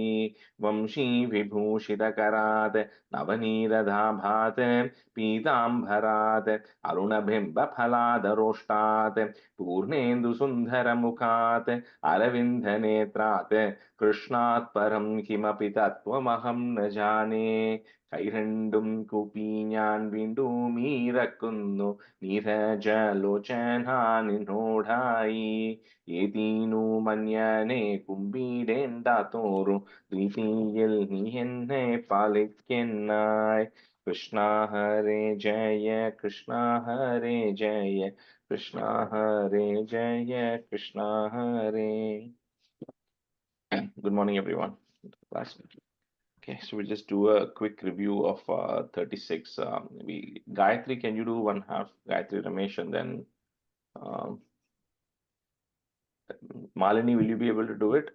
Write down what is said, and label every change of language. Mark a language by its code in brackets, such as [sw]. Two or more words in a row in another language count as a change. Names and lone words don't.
[sa] वंशी विभूषितकरात् नवनीरदाभात् पीताम्बरात् अरुणबिम्बफलादरोष्टात् पूर्णेन्दुसुन्दरमुखात् अरविन्दनेत्रात् कृष्णात् परं किमपि तत्त्वमहं न जाने। [ml] കൈരണ്ടും കൂപ്പി ഞാൻ വീണ്ടും ഇറക്കുന്നു നീരജലോചനാനിന്നോടായി. ഏതീനു മന്യനെ കുമ്പിടേണ്ടാത്തോറും പ്രീതിയിൽ നീ എന്നെ പാലിക്കെന്നായി. [sa] കൃഷ്ണ ഹരേ ജയ കൃഷ്ണ ഹരേ ജയ കൃഷ്ണ ഹരേ ജയ കൃഷ്ണ ഹരേ. [en] Good morning, everyone. Okay, so we'll just do a quick review of 36. Gayatri, can you do one half? Gayatri, Ramesh, and then Malini, will you be able to do it?